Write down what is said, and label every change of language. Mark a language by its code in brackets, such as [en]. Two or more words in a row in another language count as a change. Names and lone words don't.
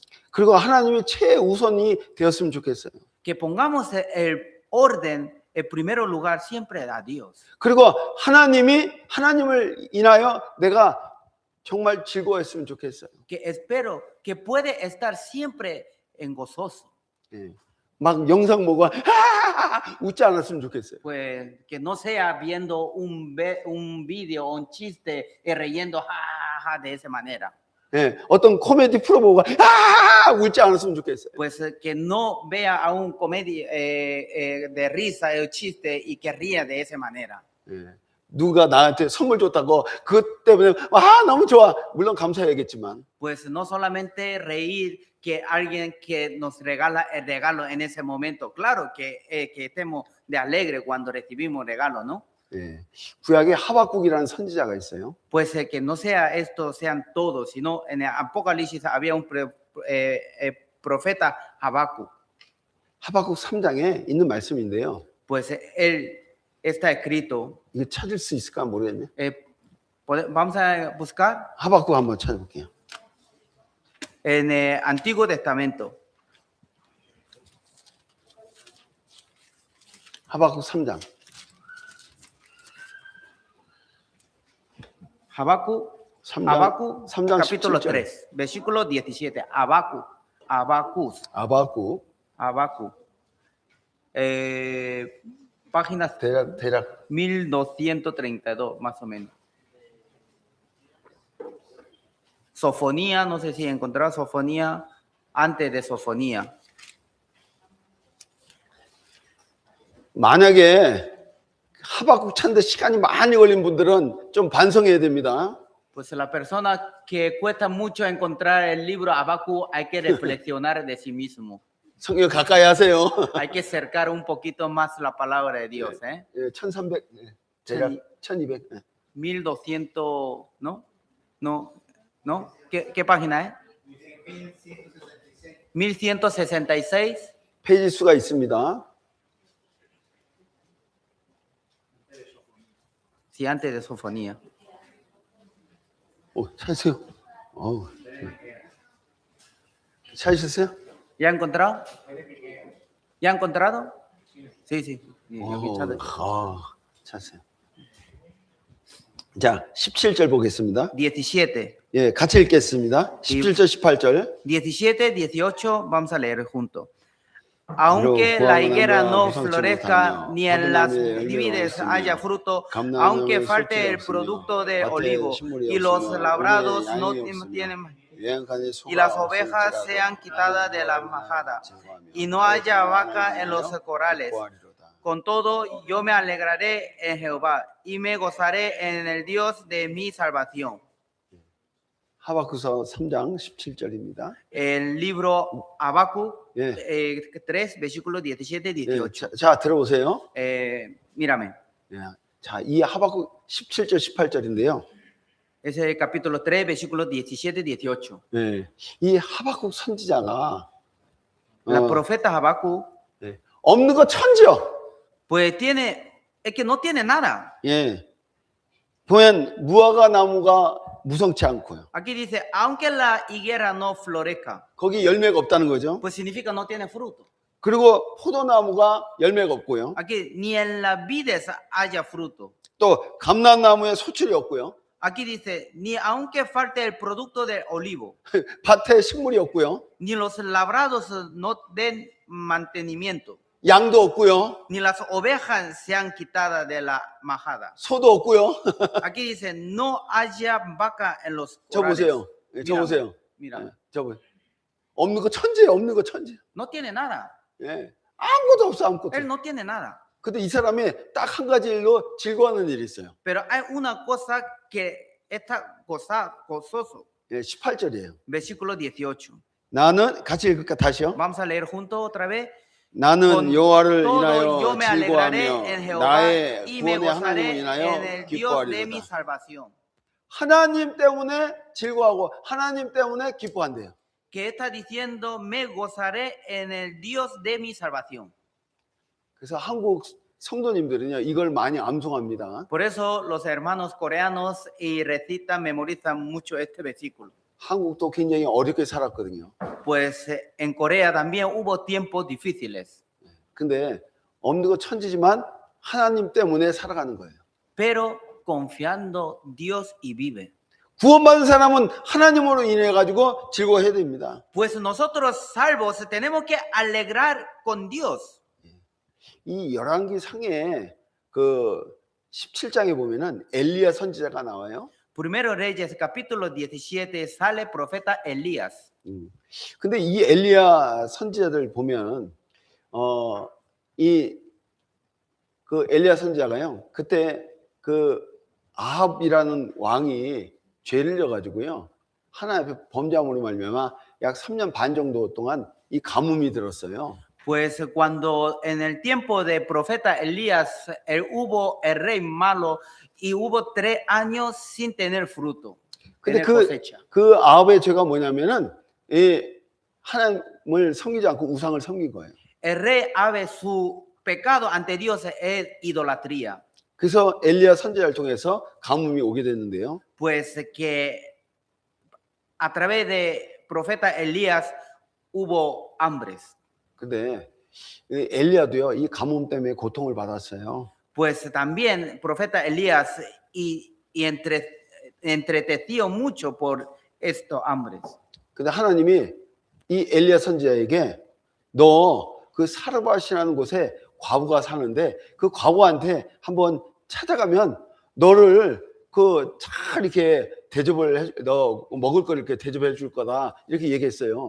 [ko] 그리고 하나님이 최우선이 되었으면 좋겠어요. [es] Que pongamos el orden, el primer lugar siempre a Dios. [ko] 그리고 하나님을 인하여 내가 정말 즐거워했으면 좋겠어요. [es] Que espero que puede estar siempre en gozoso. [ko] 예. 막 영상 보고 웃지 않았으면 좋겠어요. [es] Pues que no sea viendo un video o un chiste y riendo de esa manera. [ko] 예. 어떤 코미디 프로 보고 웃지 않았으면 좋겠어요. [es] Pues que no vea a un comedia de risa o chiste y que ría de esa manera. [ko] 예. 누가 나한테 선물 줬다고 그것 때문에 너무 좋아. 물론 감사해야겠지만. [es] Pues no solamente reír que alguien que nos regala el regalo en ese momento. Claro que estemos de alegre cuando recibimos regalo, ¿no? [ko] 예. 구약에 하박국이라는 선지자가 있어요. [es] Pues que no sea esto, sean todos, sino en el Apocalipsis había un profeta Habacuc. [ko] 하박국 3장에 있는 말씀인데요. [es] Pues él está escrito. [ko] 이거 찾을 수 있을까 모르겠네. [es] Vamos a buscar [ko] 하박국 한번 찾아볼게요. [es] en el Antiguo Testamento. [ko] 하박국 3장. Habacuc 3장 [es] capítulo [ko] 17절. [es] 3, versículo 17. Habacuc. Páginas [ko] 대략 [es] 1232, más o menos. Sofonía, no sé si encontrará Sofonía antes de Sofonía. [ko] 만약에 하박국 찾는데 시간이 많이 걸린 분들은 좀 반성해야 됩니다. [es] Pues la persona que cuesta mucho encontrar el libro Habacuc hay que reflexionar de sí mismo. [ko] 성경 가까이 하세요. [es] Hay que acercar un poquito más la palabra de Dios, ¿eh? [ko] 1300, 대략 1200. [es] 1200, ¿no? ¿No? ¿Qué página es? 1166. [ko] 페이지 수가 있습니다. [es] Sí, antes de Sofonía. [ko] 찾으세요. 찾으셨어요? [es] ¿Ya ha encontrado? ¿Ya ha encontrado? Sí. [ko] 찾으세요. 자, 17절 보겠습니다. 17. 예, 같이 읽겠습니다. 17절, 18절. [es] 17, 18, vamos a leer juntos. Aunque la higuera no [ko] 무성치 [es] florezca, [ko] 못하며 [es] ni en las [ko] 포도나무에 열매가 [es] vides haya [ko] 없으며 [es] fruto, [ko] 감나무에 [es] aunque [ko] sul질이 [es] falte el [ko] 없으며 [es] producto del [ko] 밭에 [es] olivo [ko] 식물이 [es] y los [ko] 없으며 [es] labrados [ko] 우리의 [es] no [ko] 양이 없으며 [es] tienen [ko] 유행간에 [es] y [ko] 소가 [es] las ovejas sean quitadas de la [ko] 나는 [es] majada [ko] 즐거워하며 [es] y no [ko] 나의 [es] haya [ko] 하나님 [es] vaca en los [ko] 하나님이여 [es] corrales. [ko] 기뻐하리로다. [es] Con todo, yo me alegraré en Jehová y me gozaré en el Dios de mi salvación. [ko] 하박국서 3장 17절입니다. [es] El libro Habacuc [ko] 예. [es] 3, versículos 17 y [ko] 예, [es] 18. [ko] 자 들어보세요. [es] Mírame, [ko] 예, 자, 이 하박국 17절 18절인데요. [es] ese es el capítulo 3, versículos 17 y 18. [ko] 예, 이 하박국 선지자가 [es] La profeta Habacuc, [ko] 예, 없는 거 천지요. [es] pues es que no tiene nada. [ko] 예, 보면 무화과 나무가 무성치 않고요. [es] Aquí dice, aunque la higuera no florezca, [ko] 거기 열매가 없다는 거죠. [es] pues significa no tiene fruto. [ko] 그리고 포도나무가 열매가 없고요. [es] Aquí ni en las vides haya fruto. [ko] 또 감람나무에 소출이 없고요. [es] Aquí dice, ni aunque falte el producto del olivo, [ko] 밭에 식물이 없고요. [es] ni los labrados no den mantenimiento, [ko] 양도 없고요. [es] ni las ovejas sean quitadas de la majada. [ko] 소도 없고요. [es] Aquí dice, no haya vaca en los [ko] 저 [es] corrales. [ko] 보세요. 예, 저 [es] Mírame, [ko] 보세요. [es] mírame. [ko] 예, 저 보세요. 없는 거 천지예요. 없는 거 천지. [es] No tiene nada. [ko] 예, 아무것도 없어 아무것도. [es] Él no tiene nada. [ko] 근데 이 사람이 딱 한 가지 일로 즐거워하는 일이 있어요. [es] Pero hay una cosa que está gozoso. [ko] 예, 18절이에요. [es] Versículo 18. [ko] 나는 같이 읽을까 다시요. [es] Vamos a leer juntos otra vez. [ko] 나는 [es] Con [ko] 여호와를 [es] todo [ko] 인하여 [es] yo me alegraré en [ko] 즐거워하며 [es] Jehová [ko] 나의 [es] y me [ko] 구원의 하나님을 [es] gozaré en [ko] 인하여 [es] el Dios de mi [ko] 기뻐하리로다. [es] salvación. [ko] 하나님 때문에 즐거워하고 하나님 때문에 기뻐한대요. [es] Que está diciendo, me gozaré en el Dios de mi salvación. [ko] 그래서 한국 성도님들은요 이걸 많이 암송합니다. [es] Por eso los hermanos coreanos y recitan, memorizan mucho este versículo. [ko] 한국도 굉장히 어렵게 살았거든요. [es] Pues en Corea también hubo tiempos difíciles. [ko] 근데 없는 거 천지지만 하나님 때문에 살아가는 거예요. [es] Pero confiando Dios y vive. [ko] 구원받은 사람은 하나님으로 인해 가지고 즐거워해야 됩니다. [es] Pues nosotros salvos tenemos que alegrar con Dios. [ko] 이 열왕기 상에 그 17장에 보면은 엘리야 선지자가 나와요. [es] Primero Reyes capítulo 17 sale profeta Elías. [ko] 근데 이 엘리야 선지자들 보면 이 그 엘리야 선지자가요. 그때 그 아합이라는 왕이 죄를 져 가지고요. 하나님 앞에 범죄함으로 말미암아 약 3년 반 정도 동안 이 가뭄이 들었어요. [es] Pues cuando en el tiempo de profeta Elías hubo el rey malo y hubo 3 años sin tener fruto, [ko] 근데 [es] tener cosecha. [ko] 그 아합의 죄가 뭐냐면은 이 하나님을 섬기지 않고 우상을 섬긴 거예요. [es] El rey Abe, su pecado ante Dios es idolatría. [ko] 그래서 엘리야 선지자를 통해서 가뭄이 오게 됐는데요. [es] Pues que a través de profeta Elías hubo hambres. [ko] 근데 엘리야도요 이 가뭄 때문에 고통을 받았어요. [es] Pues también profeta Elías entreteció mucho por estos hambres. [ko] 근데 하나님이 이 엘리야 선지자에게 너 그 사르밧이라는 곳에 과부가 사는데 그 과부한테 한번 찾아가면 너를 그 잘 이렇게 대접을 너 먹을 걸 이렇게 대접해 줄 거다 이렇게 얘기했어요.